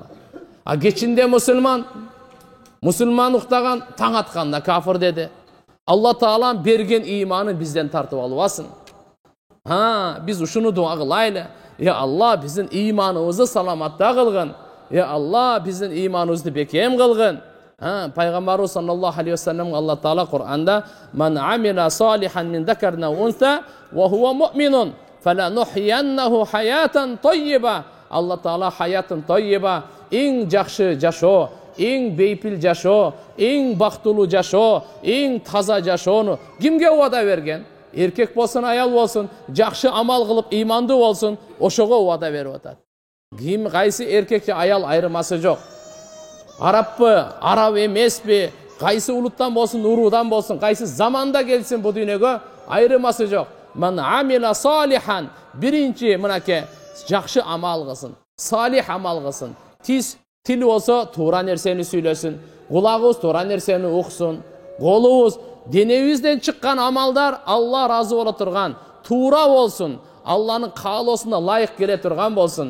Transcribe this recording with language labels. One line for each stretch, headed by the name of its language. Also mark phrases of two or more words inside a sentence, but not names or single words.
Kyrgyz: А кечинде мусулман уктаган, таң атканда кафир деди. Алла Таала берген иманы бизден тартып албасын. Biz ушуну дуа кылайлы.
Arabic: يا الله
Kyrgyz: биздин иманыбызды саламатта кылгын.
Arabic: يا الله
Kyrgyz: биздин иманыбызды бекем кылгын. Пайгамбарыбыз
Arabic: صلى الله عليه وسلم
Kyrgyz: Алла Таала Кур'анда
Arabic: "من عمل صالحا من ذكر و أنثى و هو مؤمن فلنحيينه حياة طيبة."
Kyrgyz: Алла Таала хаятын тайyiba, эң жакшы жашоо, эң бейпил жашоо, эң бактылуу жашоо, эң таза жашоону кимге убада берген? Эркек болсун, аял болсун, жакшы амал кылып, иманды болсун, ошого убада берип атат. Ким кайсы эркек же аял айырмасы жок. Араппы, араб эмеспи, кайсы улуттан болсун, уруудан болсун, кайсы заманда келсин бу дүйнөгө айырмасы жок.
Arabic: من عمل صالحا,
Kyrgyz: биринчи мынаке жакшы амал кылсын, салих амал кылсын. Тил болсо туура нерсени сүйлөсүн, кулагыбыз туура нерсени уксун, колубуз денебизден чыккан амалдар Алла разы боло турган, туура болсун, Алланын каалоосуна лайык келе турган болсун.